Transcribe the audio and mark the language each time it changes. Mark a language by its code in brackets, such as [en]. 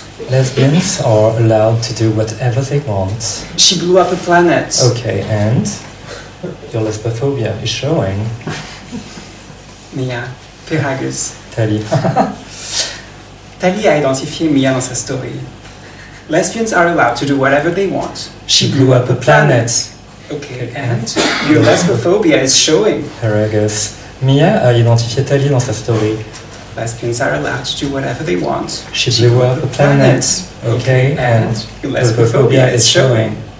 [en] Lesbians are allowed to do whatever they want. She blew up a planet. Okay, and your lesbophobia is showing. Mia, Peragus. Tali. [fr] Tali a identifié Mia dans sa story. [en] Lesbians are allowed to do whatever they want. She blew up a planet. Okay, and your lesbophobia is showing. Paragus. [fr] Mia a identifié Tali dans sa story. [en] Lesbians are allowed to do whatever they want. She blew up a planet. Okay, and your lesbophobia is showing.